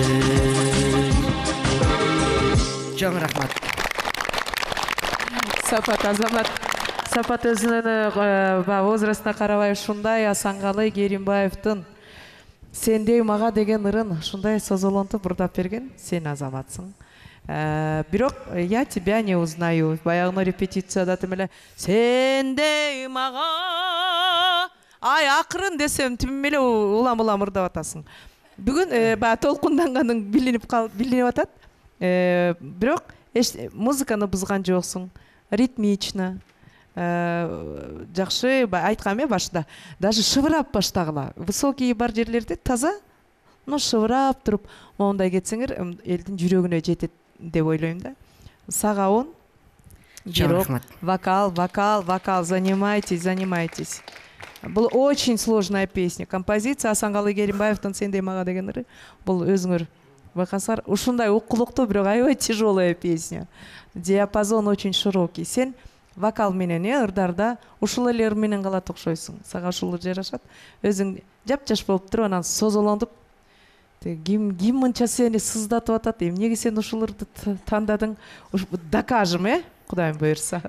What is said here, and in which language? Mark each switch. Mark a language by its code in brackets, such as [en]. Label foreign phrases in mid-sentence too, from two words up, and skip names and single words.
[ky] Чоң рахмат. Сапат Азамат. Сапат өзүнүн возрастына карабай ушундай Асанкалы Керимбаевдин сендей мага деген ырын ушундай созолонтуп ырдап берген. Сен Азаматсың. Бирок [ru] я тебя не узнаю. [ky] Баягы репетицияда тим эле сендей мага ай акырын десем тим эле улам ырдап атасың. Бүгүн баягы толкунданганың билинип атат. Бирок музыканы бузган жоксуң. Ритмично. Жакшы айткам башында. Даже шыбырап баштагыла. Высокий бар жерлерде таза, но шыбырап туруп, мондай кетсеңер элдин жүрөгүнө жетет деп ойлойм да. Сага он. [ru] Вокал, занимайтесь. Бул очень сложная песня. [ky] Композиция Асанкалы Керимбаевдин сендей мага деген ыры. Бул өзүңөр байкасаңар ушундай укулуктуу, бирок аябай [ru] тяжелая песня. Диапазон очень широкий. [ky] Сен вокал менен ырдарда ушул эле ыр менен калат окшойсуң. Сага ушул ыр жарашат. Өзүң жап-жаш болуп туруп анан созолонуп ким мынча сени сыздатып атат. Эмнеге сен ушул ырды тандадың? Докажем, Кудайым буйрса.